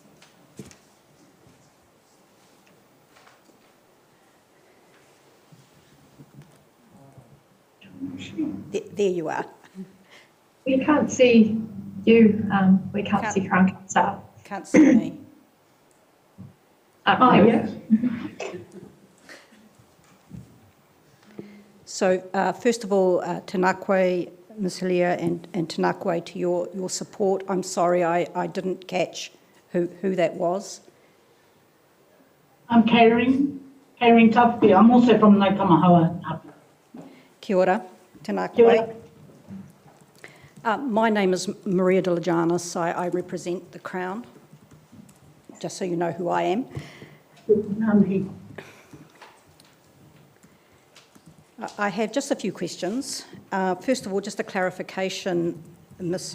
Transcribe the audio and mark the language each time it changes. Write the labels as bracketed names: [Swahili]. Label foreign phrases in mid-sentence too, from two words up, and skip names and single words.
[English] There you are. We can't see you. We can't see Crown Counsel. Can't see me. Yeah. So first of all, [Māori] tēnā koe, [English] Ms. Hillier, and [Māori] tēnā koe [English] to your support. I'm sorry I didn't catch who that was. I'm Karen Tawhiti. I'm also from Ngāi Tamahawa. [Māori] Kia ora, tēnā koe. Kia ora. [English] My name is Maria de Lajanis. I represent the Crown, just so you know who I am. I have just a few questions. First of all, just a clarification, Ms.